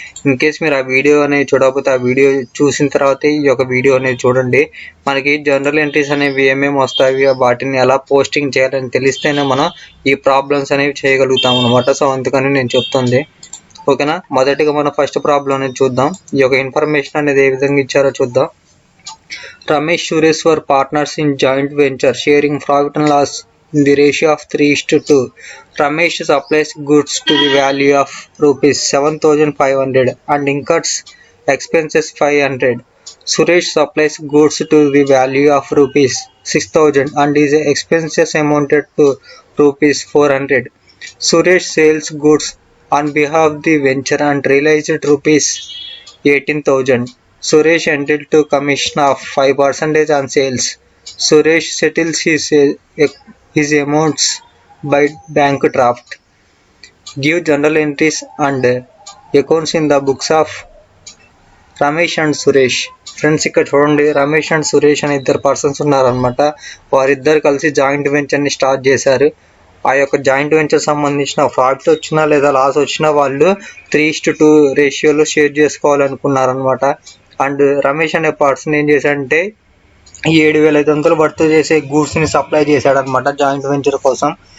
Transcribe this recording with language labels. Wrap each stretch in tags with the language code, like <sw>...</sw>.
<te>In case మీరు ఆ video అనేది చూడకపోతే ఆ వీడియో చూసిన తర్వాత ఈ యొక్క వీడియో అనేది చూడండి. మనకి జనరల్ ఎంట్రీస్ అనేవి ఏమేమి వస్తాయి, వాటిని ఎలా పోస్టింగ్ చేయాలని తెలిస్తేనే మనం ఈ ప్రాబ్లమ్స్ అనేవి చేయగలుగుతాం అనమాట. సో అందుకని నేను చెప్తుంది. ఓకేనా, మొదటిగా మనం ఫస్ట్ ప్రాబ్లం అనేది చూద్దాం. ఈ యొక్క ఇన్ఫర్మేషన్ అనేది ఏ విధంగా ఇచ్చారో చూద్దాం.</te> <en>Ramesh, Suresh were partners in joint venture sharing profit and loss in the ratio of 3:2. Ramesh supplies goods to the value of rupees 7,500 and incurs expenses 500. Suresh supplies goods to the value of rupees 6,000 and his expenses amounted to rupees 400. Suresh sells goods on behalf of the venture and realized rupees 18,000. Suresh entitled to commission of 5% on sales. Suresh settles his amounts by bank draft. Give general entries and accounts in the books of Ramesh and Suresh.</en> <te>Friends, ఇక్కడ చూడండి, Ramesh and Suresh అనే 2 persons ఉన్నారనమాట. వారిద్దరు కలిసి joint వెంచర్ని start చేశారు. ఆ యొక్క joint venture సంబంధించిన ప్రాఫిట్ వచ్చినా లేదా లాస్ వచ్చినా వాళ్ళు 3:2 రేషియోలో షేర్ చేసుకోవాలనుకున్నారనమాట. అండ్ రమేష్ అనే పర్సన్ ఏం చేశాడంటే 7,500 వర్త్ చేసే గూడ్స్ని సప్లై చేశాడనమాట జాయింట్ వెంచర్ కోసం.</te>